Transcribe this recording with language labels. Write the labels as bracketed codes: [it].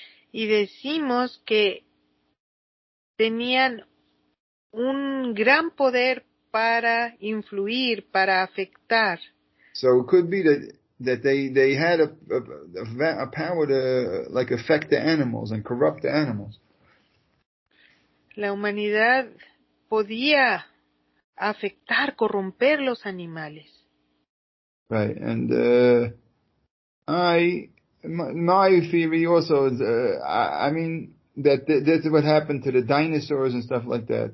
[es] Y decimos que tenían un gran poder para influir, para afectar. [en] So it could be that they had a power to like affect the animals and corrupt the animals. [es] La humanidad podía afectar, corromper los animales. [en] Right, and my theory also is, I mean that that's what happened to the dinosaurs and stuff like that.